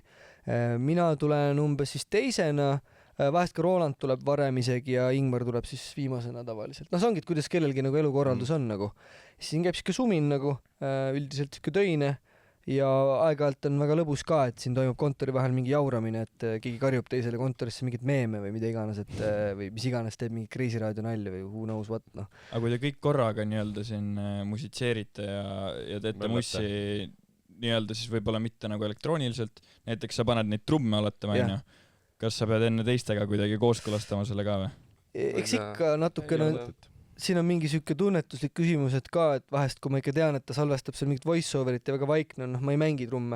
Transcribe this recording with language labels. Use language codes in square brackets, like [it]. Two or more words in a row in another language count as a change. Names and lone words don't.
[et] Mina tulen umbes siis teisena, vahest ka Roland tuleb varem isegi ja Ingmar tuleb siis viimasena tavaliselt. See ongi, et kuidas kellelgi nagu elukorraldus on nagu. Siin käib siuke sumin nagu, üldiselt siuke töine. Ja aeg-ajalt on väga lõbus ka, et siin toimub kontori vahel mingi jauramine, et keegi karjub teisele kontorisse mingit meeme või mida iganes, et või mis iganes teeb mingi Kreisi raadio nalja või [en] who knows what, [et] Aga kui te kõik korraga nii-öelda siin musitseerite ja teete mussi nii-öelda siis võib-olla mitte nagu elektrooniliselt, näiteks sa paned neid trumme oletama, on ju. Kas sa pead enne teistega kuidagi kooskõlastama selle ka või? Eks ikka natukene siin on mingi siuke tunnetuslik küsimus, et ka, et vahest kui ma ikka tean, et ta salvestab seal mingit voice-overit ja väga vaikne on, ma ei mängi trumme.